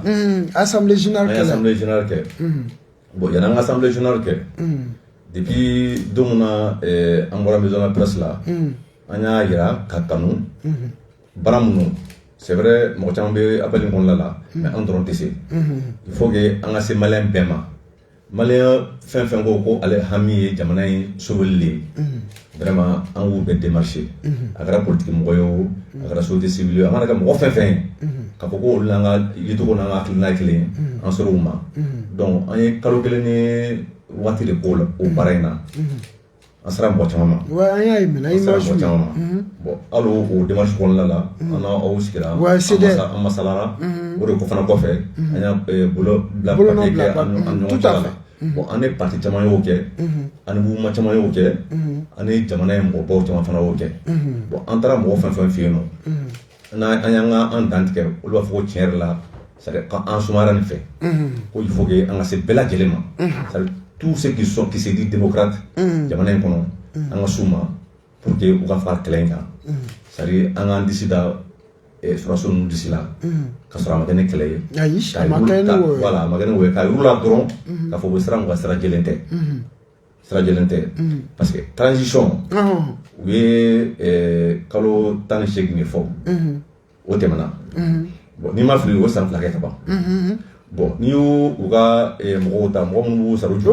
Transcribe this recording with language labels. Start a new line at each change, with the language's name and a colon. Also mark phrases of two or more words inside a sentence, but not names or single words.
Bambara: assemblée générale kɛ bon yan'an ka
French: assemblée générale
Bambara: kɛ depuis don min na an bɔra
French: maison de presse
Bambara: la an y'a yira ka kanu baara minnu
French: c'est vrai
Bambara: mɔgɔ caman bɛ appel in kɔnɔna la mais an dɔrɔn tɛ se
French: il faut que
Bambara: an ka se maliyɛn bɛɛ ma maliyɛn fɛn fɛn ko ale hami ye jamana in
French: sauver le vraiment
Bambara: an k'u bɛɛ démarcher a kɛra politique mɔgɔ ye o a kɛra
French: société civile
Bambara: a mana kɛ mɔgɔ fɛn fɛn ye k'a fɔ ko olu n'an ka yecogo n'an ka hakilina ye kelen an sera u ma donc an ye kalo kelen ni waati de k'o o baara in na an sera mɔgɔ caman ma an y'a ye mɛnɛ an sera mɔgɔ caman ma bon hali o démarche kɔnɔna la an n'aw sigira an masalara o de fana kɔfɛ an y'a bolo bila papier kɛ an ɲɔgɔn cɛla la bon an ye parti caman y'o kɛ ani mouvement caman y'o kɛ ani jamana ye mɔgɔbaw caman fana y'o kɛ bon an taara mɔgɔ fɛn fɛn fɛ yen nɔ an y'an ka an dan tigɛ olu b'a fɔ ko tiɲɛ yɛrɛ la
French: c'est à dire
Bambara: k'an sumara nin fɛ ko
French: il faut que
Bambara: an ka se bɛɛ lajɛlen ma
French: c'est à dire tous ceux qui se disent démocrates
Bambara: jamana in kɔnɔ an ka s'u ma
French: pour que
Bambara: u ka fara kɛlɛ in kan
French: c'est à dire
Bambara: an k'an disi da sɔrɔso ninnu disi la ka sɔrɔ a ma kɛ ni kɛlɛ ye a ma kɛ ni o ye voilà a ma kɛ ni o ye k'a yir'u la dɔrɔn k'a fɔ u bɛ siran u ka sira jɛlen tɛ sira jɛlen tɛ
French: parce que transition
Bambara: u ye kalo 18 de fɔ o tɛmɛna bon n'i ma fili o san fila kɛ ka ban bon ni y'u ka mɔgɔw ta mɔgɔ minnu b'u sara u